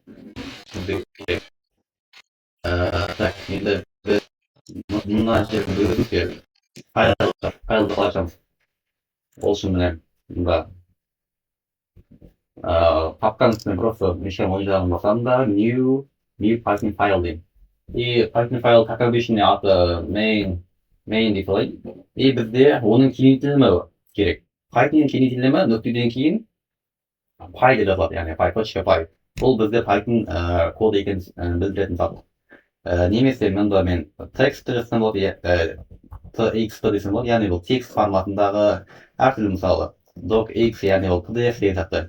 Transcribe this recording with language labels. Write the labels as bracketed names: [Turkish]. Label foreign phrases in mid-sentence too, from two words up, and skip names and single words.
[Kazakh] Так, енді біз мына жерді өзіміз керек. Файлды қалашамыз. Ол үшін міне мұнда папканың үстіне просто неше жағын басамын да new Python файл деймін. И Python файл [Russian] как обычный [Kazakh] аты main деп алайын. И бізде оның кеңейтілімі керек. Pythonның кеңейтілімі нүктеден кейін py деп жазылады, яғни py. Бұл бізде Python код екенін білдіретін зат. Немесе мұнда мен текст жазсам болады, txt десем болады, яғни бұл текст форматындағы әртүрлі, мысалы docx, яғни ол pdf деген сияқты.